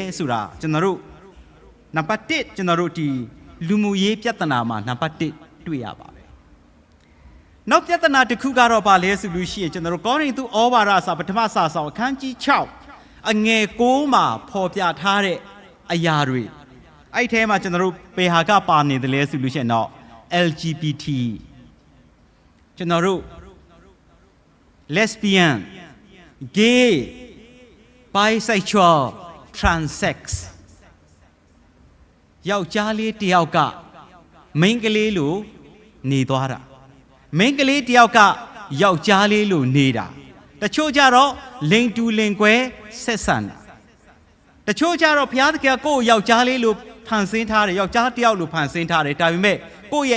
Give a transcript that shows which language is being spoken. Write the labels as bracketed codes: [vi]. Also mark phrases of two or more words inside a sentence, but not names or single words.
[my] ဆိုတာကျွန်တော်တို့နံပါတ်1ကျွန်တော်တို့ဒီလူမှုရေးပြဿနာမှာနံပါတ်1တွေ့ရပါတယ်နောက်ပြဿနာတစ်ခုကတော့ဗာလဲဆိုလို့ရှိရင်ကျွန်တော်တို့ကောရိန္သုဩဝါဒစာပထမစာဆောင်အခန်းကြီး6အငယ်9မှာဖော်ပြထားတဲ့အရာတွေအဲ့ဒီထဲမှာကျွန်တော်တို့ပေဟာကပါနေတယ်လဲဆိုလို့ရှိရင်တော့ LGBT ကျွန်တော်တို့ [en] lesbian gay bisexual transsex [my] ယောက်ျားလေးတယောက်ကမိန်းကလေးလိုနေသွားတာမိန်းကလေးတယောက်ကယောက်ျားလေးလိုနေတာတချို့ကြတော့လိန်တူလင်ကွဲဆက်ဆံတာတချို့ကြတော့ဘုရားသခင်ကကိုယ့်ယောက်ျားလေးလိုဖန်ဆင်းထားတယ်ယောက်ျားတယောက်လိုဖန်ဆင်းထားတယ်ဒါပေမဲ့ကိုယ့်ရဲ့